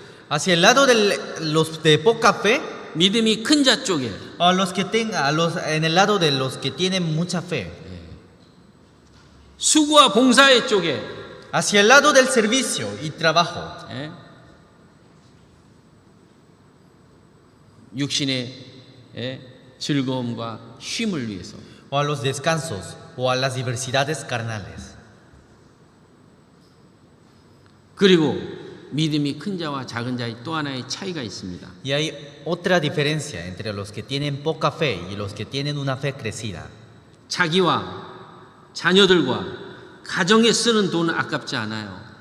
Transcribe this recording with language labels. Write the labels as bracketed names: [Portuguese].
[Spanish] ¿Hacia el lado de los de poca fe? [Korean] 믿음이 큰 자 쪽에. [Spanish] En el lado de los que tienen mucha fe. [Korean] 수고와 봉사의 쪽에. [Spanish] Hacia el lado del servicio y trabajo. [Korean] 육신의 즐거움과 쉼을 위해서. [Spanish] O a los descansos o a las diversidades carnales. [Korean] 그리고 믿음이 큰 자와 작은 자의 또 하나의 차이가 있습니다. [Spanish] Y hay otra diferencia entre los que tienen poca fe y los que tienen una fe crecida. [Korean] 자기와 자녀들과 가정에 쓰는 돈은 아깝지 않아요.